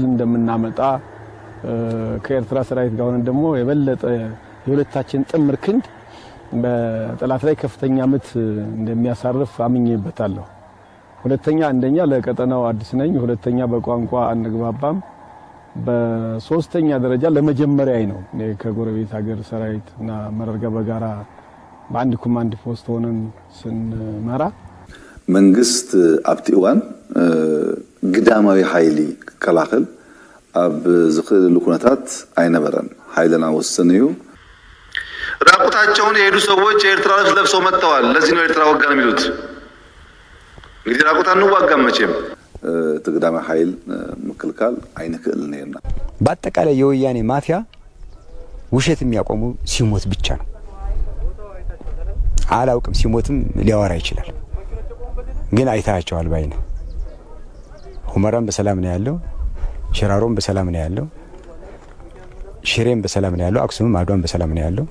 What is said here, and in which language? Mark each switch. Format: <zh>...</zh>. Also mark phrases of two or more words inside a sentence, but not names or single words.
<am>እንደምናመጣ ከኤርትራ ሰራዊት ጋር ሆነን ደግሞ የበለጠ የሁለታችን ጥምር ክንድ በጠላት ላይ ከፍተኛ ምት እንደሚያሳርፍ አምኜበታለሁ። ሁለተኛ አንደኛ ለቀጠናው አዲስ ነኝ፣ ሁለተኛ በቋንቋ አንግባባም፣ በሶስተኛ ደረጃ ለመጀመሪያዬ ነው ከጎረቤት ሀገር ሰራዊትና አመራር ጋር በጋራ በአንድ ኮማንድ ፖስት ሆነን ስንመራ</am> <ti>መንግስት ኣብቲ እዋን ግዳማዊ ኃይሊ ክከላኸል ኣብ ዝኽእልሉ ኩነታት አይነበረን። ኃይልና ወሰን እዩ።</ti> <am>ራቁታቸውን የሄዱ ሰዎች የኤርትራ ልብስ ለብሰው መጥተዋል። ለዚህ ነው ኤርትራ ወጋ ነው የሚሉት። እንግዲህ ራቁት አንዋጋም መቼም። ትግዳማዊ ኃይል መከልከል አይንክእል ነውና በአጠቃላይ የወያኔ ማፊያ ውሸት የሚያቆሙ ሲሞት ብቻ ነው። አላውቅም፣ ሲሞትም ሊያወራ ይችላል። ግን አይታቸዋል ባይነ ሁመራም በሰላም ነው ያለው፣ ሽራሮም በሰላም ነው ያለው፣ ሽሬም በሰላም ነው ያለው፣ አክሱምም አድዋም በሰላም ነው ያለው።</am>